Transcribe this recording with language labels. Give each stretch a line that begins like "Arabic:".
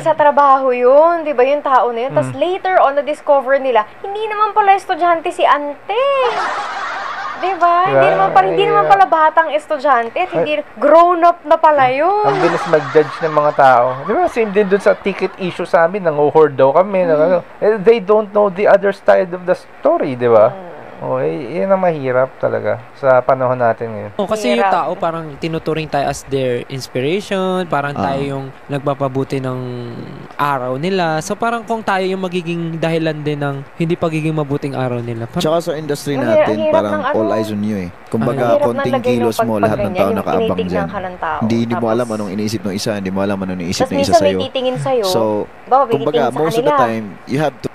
Filipino: Natanggal sa trabaho yun, di ba yung tao na yun? Tapos later on, na-discover nila, hindi naman pala estudyante si ante. Diba? Hindi naman pala batang estudyante at hindi grown up na pala yun. Ang bilis mag-judge ng mga tao. Diba? Same din dun sa ticket issue sa amin, nang-hoard daw kami.
English: They don't know the other side of the story, diba?
Filipino: Yun ang mahirap talaga sa panahon natin ngayon. Kasi yung tao parang tinuturing tayo as their inspiration, parang tayo yung nagpapabuti ng araw nila. So parang kung tayo yung magiging dahilan din ng hindi pagiging mabuting araw nila. Tsaka sa industry natin, parang
English: all eyes on you
Filipino: eh. Kumbaga, konting kilos mo, lahat ng tao nakaabang dyan. Hindi mo alam anong iniisip ng isa, hindi mo alam anong iniisip ng isa sa'yo. Tapos minsan may titingin sa'yo.
English: So, kumbaga, most of the time, you have to